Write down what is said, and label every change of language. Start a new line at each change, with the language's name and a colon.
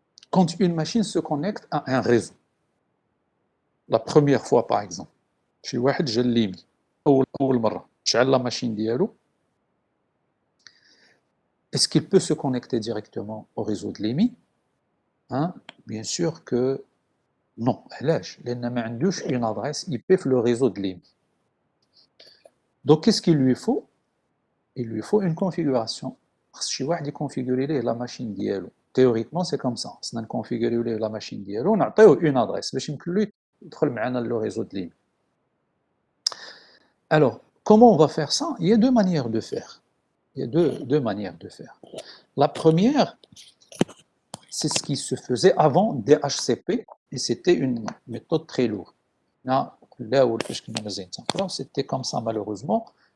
French: Quand une machine se connecte à un réseau, la première fois par exemple,
Arabic: شي واحد جا الليمي أول مرة شعل
French: la machine ديالو, est-ce qu'il peut se connecter directement au réseau de l'EMI? Hein? Bien sûr que non.
Arabic: علاش؟ لأن ما عندوش
French: une adresse IP في le réseau de l'EMI. Donc qu'est-ce qu'il lui faut? Il lui faut une configuration.
Arabic: خص شي واحد يكونفيغوري ليه la machine ديالو.
French: Théoriquement c'est comme ça.
Arabic: خصنا نكونفيغوريو ليه la machine ديالو ونعطيوه une adresse باش يمكن له يدخل معنا
French: le réseau de l'EMI. Alors, comment on va faire ça? Il y a deux manières de faire. Il y a deux manières de faire. La première, c'est ce qui se faisait avant DHCP, et c'était une méthode très lourde. Là où c'était comme ça malheureusement.